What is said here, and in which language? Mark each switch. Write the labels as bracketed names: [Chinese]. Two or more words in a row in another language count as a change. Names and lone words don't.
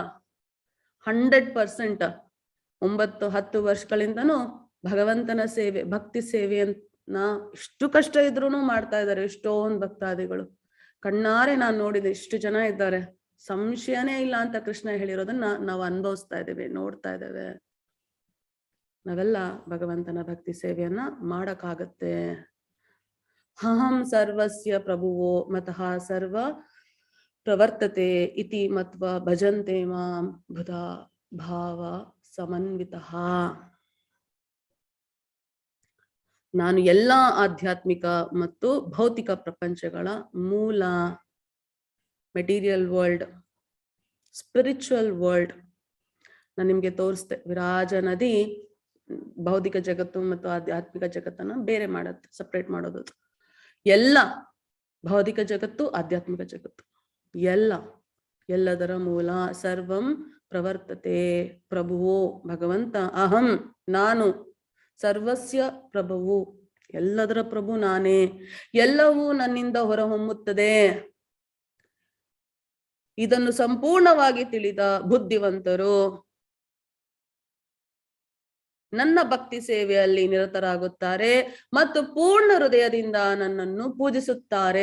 [Kannada] 100% 9-10 ವರ್ಷಗಳಿಂದನೂ ಭಗವಂತನ ಸೇವೆ, ಭಕ್ತಿ ಸೇವೆಯನ್ನ ಎಷ್ಟು ಕಷ್ಟ ಇದ್ರೂನು ಮಾಡ್ತಾ ಇದ್ದಾರೆ ಎಷ್ಟೊಂದು ಭಕ್ತಾದಿಗಳು. ಕಣ್ಣಾರೆ ನಾನು ನೋಡಿದೆ, ಇಷ್ಟು ಜನ ಇದ್ದಾರೆ, ಸಂಶಯನೇ ಇಲ್ಲ ಅಂತ ಕೃಷ್ಣ ಹೇಳಿರೋದನ್ನ ನಾವು ಅನುಭವಿಸ್ತಾ ಇದ್ದೇವೆ, ನೋಡ್ತಾ ಇದ್ದೇವೆ. ನಾವೆಲ್ಲ ಭಗವಂತನ ಭಕ್ತಿ ಸೇವೆಯನ್ನ ಮಾಡಕ್ಕಾಗತ್ತೆ. [Sanskrit] ಅಹಂ ಸರ್ವಸ್ಯ ಪ್ರಭುವೋ ಮತಃ ಸರ್ವ ಪ್ರವರ್ತತೆ ಇತಿ ಮತ್ವ ಭಜಂತೆ ಮಾಂ ಬುಧಾ ಭಾವ ಸಮನ್ವಿತಃ. [Kannada] ನಾನು ಎಲ್ಲಾ ಆಧ್ಯಾತ್ಮಿಕ ಮತ್ತು ಭೌತಿಕ ಪ್ರಪಂಚಗಳ ಮೂಲ, [English] material world, spiritual world. [Kannada] ನಾನು ನಿಮ್ಗೆ ತೋರಿಸ್ದೆ, ವಿರಾಜ ನದಿ ಭೌತಿಕ ಜಗತ್ತು ಮತ್ತು ಆಧ್ಯಾತ್ಮಿಕ ಜಗತ್ತನ್ನ ಬೇರೆ ಮಾಡತ್ತೆ, ಸಪ್ರೇಟ್ ಮಾಡೋದು. ಎಲ್ಲ ಭೌತಿಕ ಜಗತ್ತು, ಆಧ್ಯಾತ್ಮಿಕ ಜಗತ್ತು, ಎಲ್ಲದರ ಮೂಲ. [Sanskrit] ಸರ್ವಂ ಪ್ರವರ್ತತೆ ಪ್ರಭುವೋ [Kannada] ಭಗವಂತ, ಅಹಂ ನಾನು, [Sanskrit] ಸರ್ವಸ್ಯ ಪ್ರಭುವು [Kannada] ಎಲ್ಲದರ ಪ್ರಭು ನಾನೇ, ಎಲ್ಲವೂ ನನ್ನಿಂದ ಹೊರಹೊಮ್ಮುತ್ತದೆ. ಇದನ್ನು ಸಂಪೂರ್ಣವಾಗಿ ತಿಳಿದ ಬುದ್ಧಿವಂತರು ನನ್ನ ಭಕ್ತಿ ಸೇವೆಯಲ್ಲಿ ನಿರತರಾಗುತ್ತಾರೆ ಮತ್ತು ಪೂರ್ಣ ಹೃದಯದಿಂದ ನನ್ನನ್ನು ಪೂಜಿಸುತ್ತಾರೆ.